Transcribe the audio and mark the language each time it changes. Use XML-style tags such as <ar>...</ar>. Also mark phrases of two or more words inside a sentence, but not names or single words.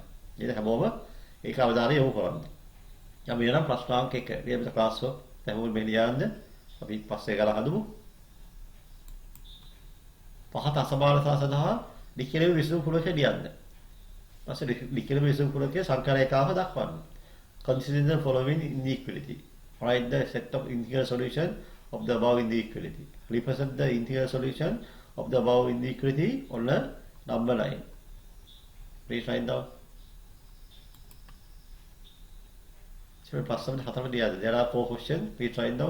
<si>ඒක හැමෝම ඒක අවධානය යොමු කරන්න. යම් වෙනනම් ප්‍රශ්නාංක 1 ලියපු ක්ලාස් වල හැමෝම මේ ලියන්න අපි පස්සේ ගලා හදමු. පහත අසමානතා සඳහා ලිඛිත විසඳුම් කුලකය ලියන්න. පස්සේ ලිඛිත විසඳුම් කුලකයේ සංඛ්‍යා රේඛාව දක්වන්න.</si> <en>Consider the following inequality. Write the set of integral solution of the above inequality. Represent the integral solution of the above inequality on a number line. Please write down. So</en> <si>ප්‍රශ්න හතරම ලියන්න.</si> <en>There are 4 questions. Please write down.</en>